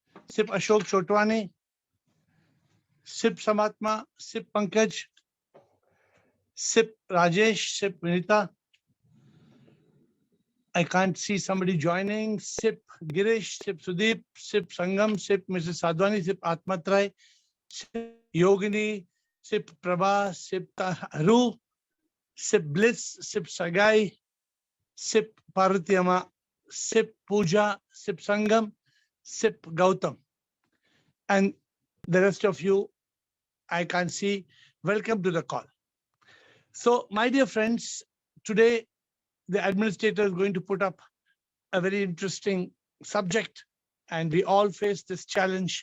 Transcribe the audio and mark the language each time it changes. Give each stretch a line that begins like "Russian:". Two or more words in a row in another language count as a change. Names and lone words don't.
English: Sip Ashok Chotwani, Sip Samatma, Sip Pankaj, Sip Rajesh, Sip Vinita. I can't see somebody joining. Sip Girish, Sip Sudeep, Sip Sangam, Sip Mrs. Sadhwani, Sip Atmatrai, Sip Yogini, Sip Prabha, Sip Haru, Sip Bliss, Sip Sagai, Sip Parvatiyama, Sip Puja, Sip Sangam, Sip Gautam. And the rest of you, I can't see. Welcome to the call. So, my dear friends, today the administrator is going to put up a very interesting subject, and we all face this challenge.